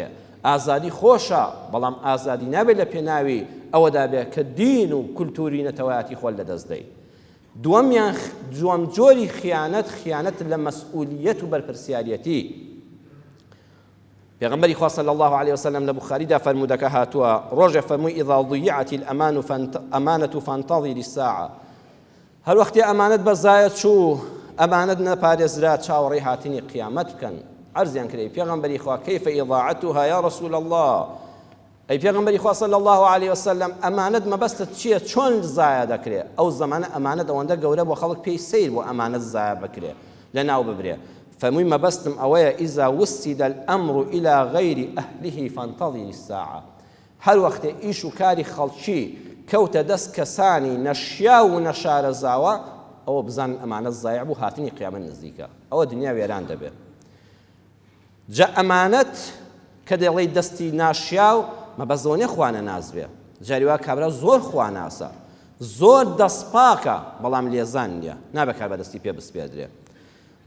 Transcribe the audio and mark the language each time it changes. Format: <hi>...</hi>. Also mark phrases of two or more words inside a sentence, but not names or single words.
<ckb>ئازادی خۆشە، بەڵام ئازادی نابێت لە پێناوی ئەوەدا بێت کە دین و کولتوری نەتەوایەتی خۆل لەدەستدەی. دووەم جۆری خیانەت لە مەسئولیەت و بەرپرسیارەتی. پێغەمبەری خوا</ckb> <ar>صلی الله عليه وسلم</ar> <ckb>لە بوخاریدا فەرموودەکە هاتووە، ڕۆژێ فەرمووی</ckb> <ar>ئیذا ضیعت الأمانة فانتظر الساعة.</ar> <ckb>هەر وەختێ ئەمانەت بەزایە چوو، ئەمانەت نەپارێزرا، چاوەڕێی هاتنی قیامەت بکەن. عرضیان کرێ پێغەمبەری خوا</ckb> <ar>کەیفە ئیضاعتها یا رسول الله،</ar> <ckb>ئەی پێغەمبەری خوا</ckb> <ar>صلی الله عليه وسلم</ar> <ckb>ئەمانەت مەبەستت چییە، چۆن زایە دەکرێت؟ ئەو زەمانە ئەمانەت ئەوەندە گەورە بۆ خەڵک پێی سیر بۆ ئەمانەت زایە بکرێت لەناو ببرێ. فەرمووی مەبەستم ئەوەیە</ckb> <ar>ئیذا وسد الأمر إلى غير أهله فانتظر الساعة.</ar> <ckb>هەر وەختێ ئیش و کاری خەڵکی کەوتە دەست کەسانی نەشیا و نەشارەزاوە، ئەوە بزان ئەمانەت زایع بوو، هاتنی قیامەت نزیکە، ئەوە دنیا وێران دەبێت. جا ئەمانەت کە دەڵێ دەستی ناشیا و مەبەزۆنێ خوانە نازبێ، جاریوا کابرا زۆر خواناسە، زۆر دەستپاکە، بەڵام لێزان نییە، نابێت کار بەدەستی پێ بسپێدرێ.</ckb>